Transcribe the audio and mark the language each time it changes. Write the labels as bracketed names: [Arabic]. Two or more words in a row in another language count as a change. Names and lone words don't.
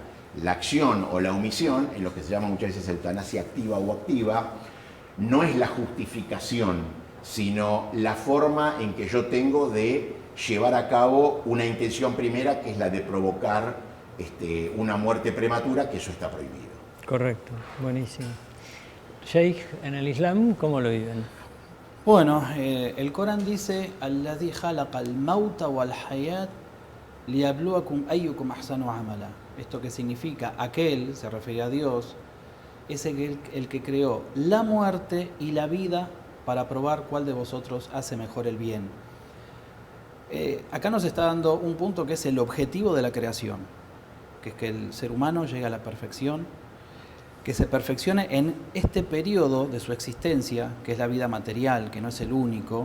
[Spanish] La acción o la omisión, en lo que se llama muchas veces eutanasia activa o activa, no es la justificación, sino la forma en que yo tengo de llevar a cabo una intención primera, que es la de provocar una muerte prematura, que eso está prohibido. Correcto, buenísimo. Sheikh, en el Islam, ¿cómo lo viven? Bueno, el Corán dice: [Arabic] الذي خلق الموت والحياة ليبلوكم أيكم أحسن عملا. [Spanish] Esto que significa, aquel, se refiere a Dios, es el que creó la muerte y la vida para probar cuál de vosotros hace mejor el bien. Acá nos está dando un punto que es el objetivo de la creación, que es que el ser humano llegue a la perfección, que se perfeccione en este periodo de su existencia, que es la vida material, que no es el único.